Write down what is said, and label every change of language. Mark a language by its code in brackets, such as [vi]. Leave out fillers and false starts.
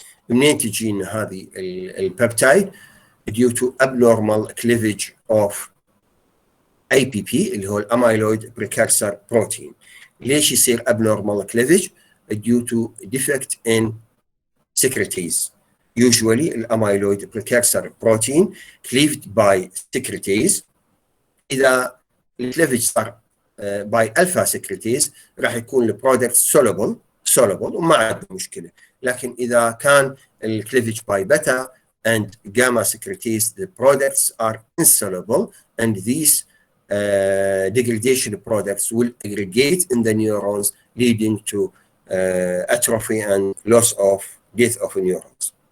[ar] منين تجينا هذه البيبتايد؟ [en] due to abnormal cleavage of APP [ar] اللي هو الاميلويد [en] precursor protein. [ar] ليش يصير [en] abnormal cleavage؟ due to defect in secretase. Usually الاميلويد precursor protein cleaved by secretase. [ar] إذا الكليفج صار [en] by alpha secretase [ar] راح يكون البرودكت [en] soluble [ar] وما عنده مشكلة. لكن إذا كان الكليفج [en] by beta and gamma secretase, the products are insoluble, and these degradation products will aggregate in the neurons, leading to atrophy and loss of death of neurons.